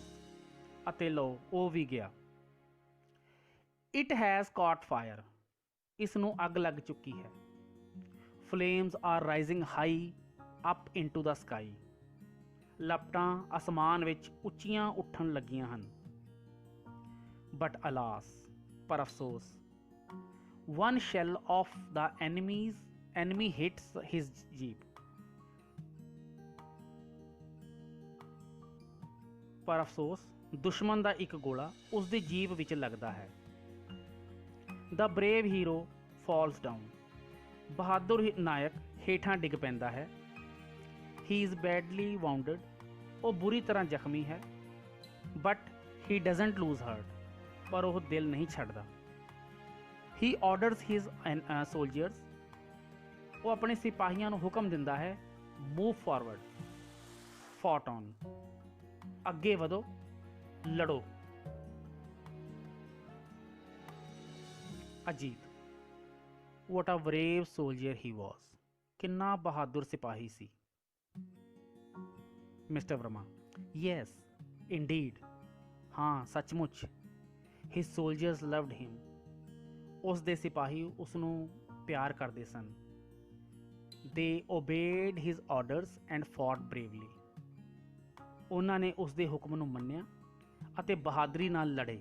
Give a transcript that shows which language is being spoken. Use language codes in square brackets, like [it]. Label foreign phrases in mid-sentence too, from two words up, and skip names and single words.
[pa] ਅਤੇ ਲਓ, ਉਹ ਵੀ ਗਿਆ। [en] it has caught fire. [pa] ਇਸ ਨੂੰ ਅੱਗ ਲੱਗ ਚੁੱਕੀ ਹੈ। [en] flames are rising high up into the sky. [pa] ਲਪਟਾਂ ਅਸਮਾਨ ਵਿੱਚ ਉੱਚੀਆਂ ਉੱਠਣ ਲੱਗੀਆਂ ਹਨ। [en] but alas, [pa] ਪਰ ਅਫਸੋਸ, [en] one shell of the enemy hits his jeep। [pa] ਪਰ ਅਫਸੋਸ, ਦੁਸ਼ਮਣ ਦਾ ਇੱਕ ਗੋਲਾ ਉਸ ਦੀ ਜੀਪ ਵਿੱਚ ਲੱਗਦਾ ਹੈ। [en] The brave hero falls down। [pa] ਬਹਾਦਰ ਨਾਇਕ ਹੇਠਾਂ ਡਿੱਗ ਪੈਂਦਾ ਹੈ। [en] He is badly wounded। [pa] ਉਹ ਬੁਰੀ ਤਰ੍ਹਾਂ ਜ਼ਖਮੀ ਹੈ। [en] But he doesn't lose heart। [pa] ਪਰ ਉਹ ਦਿਲ ਨਹੀਂ ਛੱਡਦਾ। [en] He orders his soldiers। [pa] ਉਹ ਆਪਣੇ ਸਿਪਾਹੀਆਂ ਨੂੰ ਹੁਕਮ ਦਿੰਦਾ ਹੈ, [en] move forward, fought on। [pa] ਅੱਗੇ ਵਧੋ, ਲੜੋ। ਅਜੀਤ, [en] what a brave soldier he was। [pa] ਕਿੰਨਾ ਬਹਾਦਰ ਸਿਪਾਹੀ ਸੀ। ਮਿਸਟਰ ਵਰਮਾ, [en] yes indeed, [pa] ਹਾਂ ਸੱਚਮੁੱਚ। [en] his soldiers loved him, [pa] ਉਸ ਦੇ ਸਿਪਾਹੀ ਉਸ ਨੂੰ ਪਿਆਰ ਕਰਦੇ ਸਨ। [en] they obeyed his orders and fought bravely, [pa] ਉਹਨਾਂ ਨੇ ਉਸ ਦੇ ਹੁਕਮ ਨੂੰ ਮੰਨਿਆ ਅਤੇ ਬਹਾਦਰੀ ਨਾਲ ਲੜੇ।